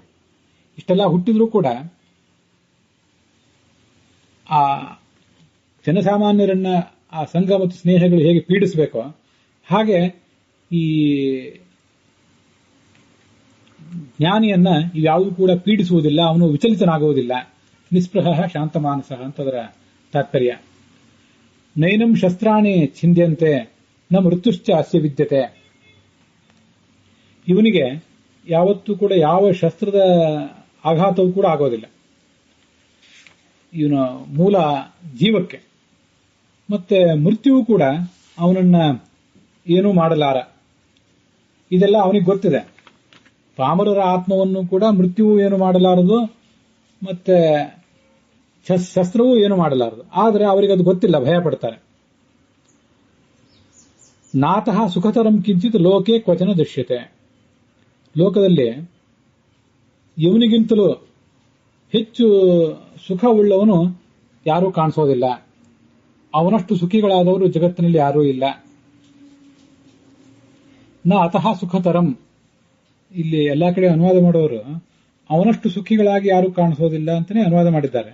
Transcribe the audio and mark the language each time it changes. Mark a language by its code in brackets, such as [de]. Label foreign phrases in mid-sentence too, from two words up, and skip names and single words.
[kn] ಇಷ್ಟೆಲ್ಲ ಹುಟ್ಟಿದ್ರೂ ಕೂಡ ಆ ಜನಸಾಮಾನ್ಯರನ್ನ ಆ ಸಂಘ ಮತ್ತು ಸ್ನೇಹಗಳು ಹೇಗೆ ಪೀಡಿಸಬೇಕೋ ಹಾಗೆ ಈ ಜ್ಞಾನಿಯನ್ನ ಇವ್ಯಾವುದೂ ಕೂಡ ಪೀಡಿಸುವುದಿಲ್ಲ, ಅವನು ವಿಚಲಿತನಾಗುವುದಿಲ್ಲ. ನಿಸ್ಪೃಹ ಶಾಂತಮಾನಸ ಅಂತದರ ತಾತ್ಪರ್ಯ. [sa] ನೈನಂ ಶಸ್ತ್ರಾಣಿ ಛಿಂದ್ಯಂತೆ ನ ಮೃತ್ಯುಶ್ಚ ಅಸ್ಯ ವಿದ್ಯತೆ. [kn] ಇವನಿಗೆ ಯಾವತ್ತೂ ಕೂಡ ಯಾವ ಶಸ್ತ್ರದ ಆಘಾತವೂ ಕೂಡ ಆಗೋದಿಲ್ಲ, ಇವನ ಮೂಲ ಜೀವಕ್ಕೆ. ಮತ್ತೆ ಮೃತ್ಯುವು ಕೂಡ ಅವನನ್ನ ಏನೂ ಮಾಡಲಾರ. ಇದೆಲ್ಲ ಅವನಿಗೆ ಗೊತ್ತಿದೆ. ಪಾಮರರ ಆತ್ಮವನ್ನು ಕೂಡ ಮೃತ್ಯುವು ಏನು ಮಾಡಲಾರದು, ಮತ್ತೆ ಶಸ್ತ್ರವೂ ಏನು ಮಾಡಲಾರದು. ಆದರೆ ಅವರಿಗೆ ಅದು ಗೊತ್ತಿಲ್ಲ, ಭಯ ಪಡ್ತಾರೆ. [sa] ನಾತಃ ಸುಖತರಂ ಕಿಂಚಿತ್ ಲೋಕೆ ಕ್ವಚನ ದೃಶ್ಯತೆ. [kn] ಲೋಕದಲ್ಲಿ ಇವನಿಗಿಂತಲೂ ಹೆಚ್ಚು ಸುಖವುಳ್ಳವನು ಯಾರೂ ಕಾಣಿಸೋದಿಲ್ಲ. ಅವನಷ್ಟು ಸುಖಿಗಳಾದವರು ಜಗತ್ತಿನಲ್ಲಿ ಯಾರೂ ಇಲ್ಲ. [sa] ನ ಅತಃ ಸುಖತರಂ, [kn] ಇಲ್ಲಿ ಎಲ್ಲಾ ಕಡೆ ಅನುವಾದ ಮಾಡೋರು ಅವನಷ್ಟು ಸುಖಿಗಳಾಗಿ ಯಾರೂ ಕಾಣಿಸೋದಿಲ್ಲ ಅಂತಾನೆ ಅನುವಾದ ಮಾಡಿದ್ದಾರೆ.